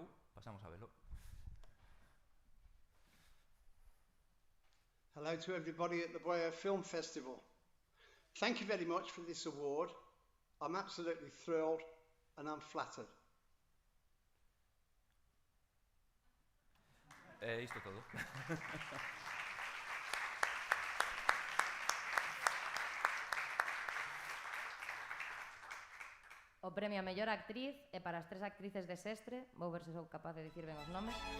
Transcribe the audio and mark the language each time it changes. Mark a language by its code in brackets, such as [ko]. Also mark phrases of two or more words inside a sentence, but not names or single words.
[gl] Pasamos a velo. [en] Hello to everybody at the Boya Film Festival. Thank you very much for this award. I'm absolutely thrilled and I'm flattered. [gl] Isto todo. O premio a mellor actriz é para as 3 actrices de Sestre, vou ver se sou capaz de dicir ben os nomes.